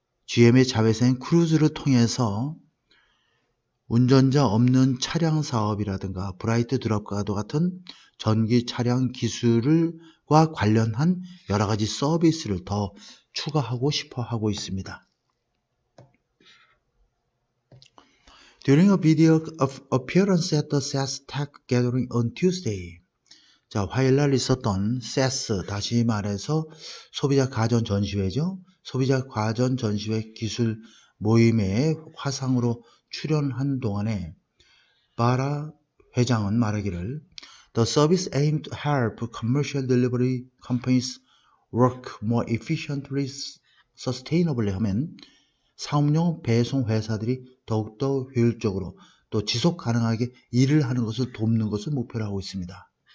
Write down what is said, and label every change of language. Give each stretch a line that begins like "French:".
Korean: GM의 자회사인 크루즈를 통해서 운전자 없는 차량 사업이라든가 브라이트 드롭과도 같은 전기 차량 기술과 관련한 여러 가지 서비스를 더 추가하고 싶어 하고 있습니다.
English: During a video appearance at the CES Tech Gathering on Tuesday.
Korean: 자, 화요일날 있었던 CES, 다시 말해서 소비자 가전 전시회죠. 소비자 가전 전시회 기술 모임에 화상으로 출연한 동안에 바라 회장은 말하기를
English: The service aimed to help commercial delivery companies work more efficiently, sustainably
Korean: 하면 상업용 배송 회사들이 더욱더 효율적으로 또 지속 가능하게 일을 하는 것을 돕는 것을 목표로 하고 있습니다.